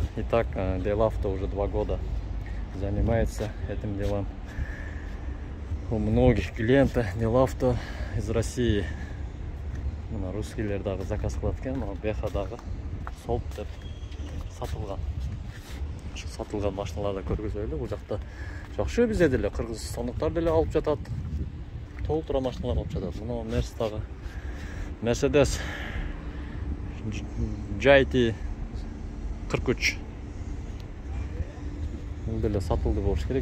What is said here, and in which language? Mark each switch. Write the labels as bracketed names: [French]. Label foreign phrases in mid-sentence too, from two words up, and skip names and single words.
[Russian] Итак, Делавто уже 2 года занимается этим делом. У многих клиентов Делавто из России. На русские [Kyrgyz] дагы заказ кылаткан, но беха дагы солт деп сатылган. Сатылган машиналарды көргөзөлү. Бул жакта жакшы бизде деле кыргызстандыктар деле алып жатат. Толтура машиналар алып жатат. Мына Мерседагы Mercedes GT 43 бул деле сатылды болуш керек.